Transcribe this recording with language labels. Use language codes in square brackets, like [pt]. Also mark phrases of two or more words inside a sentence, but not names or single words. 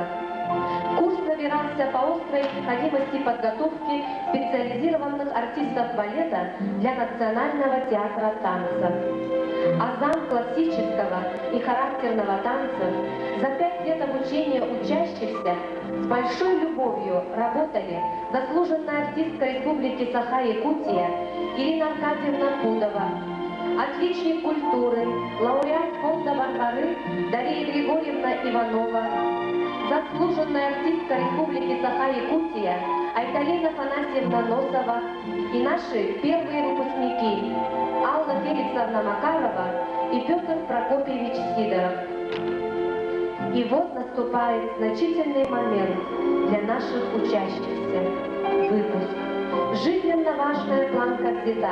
[ru] Курс набирался по острой необходимости подготовки специализированных артистов балета для Национального театра танца. Азам классического и характерного танцев за 5 лет обучения учащихся с большой любовью работали заслуженная артистка Республики Саха-Якутия Ирина Аркадьевна Пудова, отличник культуры, лауреат фонда Варвары Дарья Григорьевна Иванова, заслуженная артистка Республики Саха-Якутия Айталина Афанасьевна Носова и наши первые выпускники Алла Феликсовна Макарова и Петр Прокопьевич Сидоров. И вот наступает значительный момент для наших учащихся. Выпуск. Жизненно важная планка взята.